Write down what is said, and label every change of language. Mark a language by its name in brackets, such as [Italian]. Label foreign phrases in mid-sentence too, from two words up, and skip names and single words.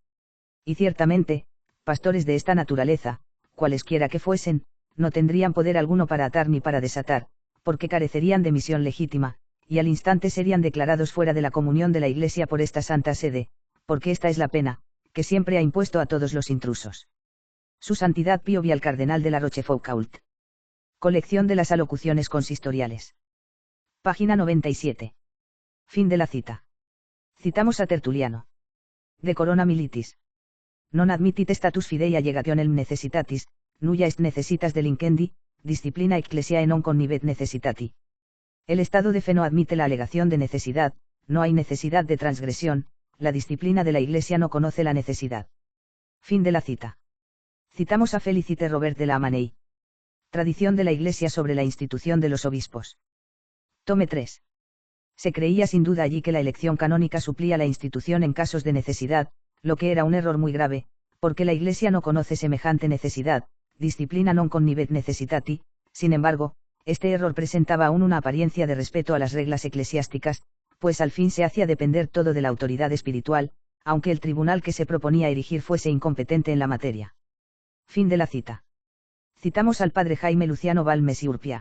[Spanish] Y ciertamente, pastores de esta naturaleza, cualesquiera que fuesen, no tendrían poder alguno para atar ni para desatar, porque carecerían de misión legítima, y al instante serían declarados fuera de la comunión de la Iglesia por esta Santa Sede, porque esta es la pena, que siempre ha impuesto a todos los intrusos. Su Santidad Pío VI al Cardenal de la Rochefoucauld. Colección de las alocuciones consistoriales. Página 97. Fin de la cita. Citamos a Tertuliano. De Corona Militis. [Latin] Non admittit status fidei allegationem necessitatis, nulla est necessitas delinquendi, disciplina ecclesiae non connibet necessitati. [Spanish] El estado de fe no admite la alegación de necesidad, no hay necesidad de transgresión, la disciplina de la Iglesia no conoce la necesidad. Fin de la cita. Citamos a Félicité Robert de la Amaney. Tradición de la Iglesia sobre la institución de los obispos. Tome 3. Se creía sin duda allí que la elección canónica suplía la institución en casos de necesidad, lo que era un error muy grave, porque la Iglesia no conoce semejante necesidad, [Latin] disciplina non connibet necessitati. [Spanish] Sin embargo, este error presentaba aún una apariencia de respeto a las reglas eclesiásticas, pues al fin se hacía depender todo de la autoridad espiritual, aunque el tribunal que se proponía erigir fuese incompetente en la materia. Fin de la cita. Citamos al padre Jaime Luciano Balmes y Urpia.